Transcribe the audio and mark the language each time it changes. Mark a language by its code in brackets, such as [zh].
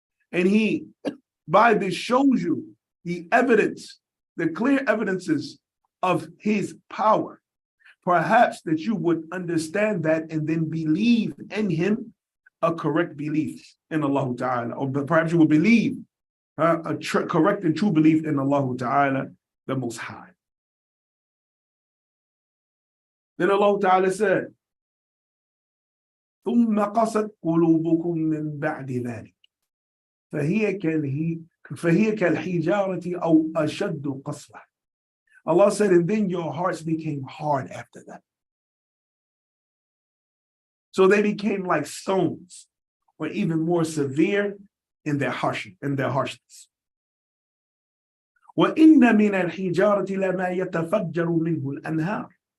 [en] And he, by this, shows you the evidence, the clear evidences of his power. Perhaps that you would understand that and then believe in him a correct belief in Allah Ta'ala. Or perhaps you will believe correct and true belief in Allah Ta'ala, the Most High. Then Allah Ta'ala said, [ar] ثُمَّ قَصَتْ قُلُوبُكُم مِّن بَعْدِ ذَلِكَ فهي كالحجارة أو أشد قسوة. [en] Allah said, and then your hearts became hard after that. So they became like stones, or even more severe in their harshness. [ar] وَإِنَّ مِنَ الْحِجَارَةِ لَمَا يَتَفَجَّرُ مِنْهُ الْأَنْهَارُ.